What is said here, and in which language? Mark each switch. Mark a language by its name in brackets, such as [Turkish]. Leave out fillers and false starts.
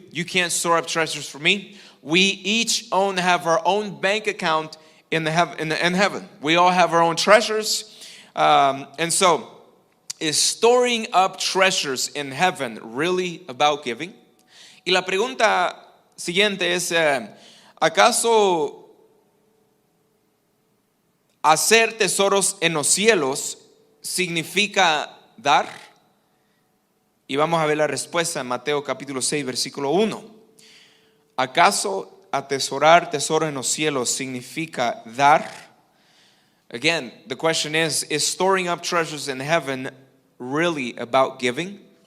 [English] You can't store up treasures for me. We each have our own bank account in heaven. We all have our own treasures. And so, is storing up treasures in heaven really about giving? [Spanish] Y la pregunta siguiente es, ¿acaso hacer tesoros en los cielos significa dar? Y vamos a ver la respuesta en Mateo capítulo 6, versículo 1. ¿Acaso atesorar tesoros en los cielos significa dar? [English] Again, the question is storing up treasures in heaven really about giving?